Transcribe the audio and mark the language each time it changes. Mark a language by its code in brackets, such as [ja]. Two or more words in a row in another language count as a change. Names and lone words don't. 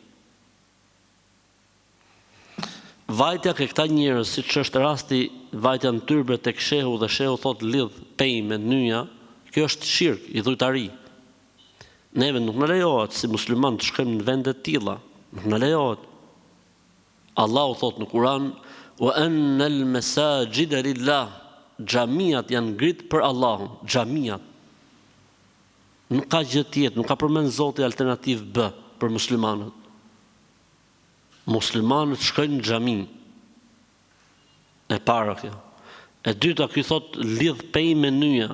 [sq] Vajtja ke këta njerëz, siç është rasti vajtja në tyrbe tek shehu dhe shehu thot lidh pej me nyja, kjo është shirk, idhujtari. Neve nuk në lejohet si musliman të shkojmë në vende të tilla, nuk në lejohet. Allahu thot në Kur'an: [ar] "وأن المساجد لله", [sq] xhamiat janë ngrit për Allahun, xhamiat. Nuk ka gjë tjetër, nuk ka përmend Zoti alternativë B për muslimanët. Muslimanët shkojnë në xhami. E para kjo. E dyta, ky thot lidh pej me nyja.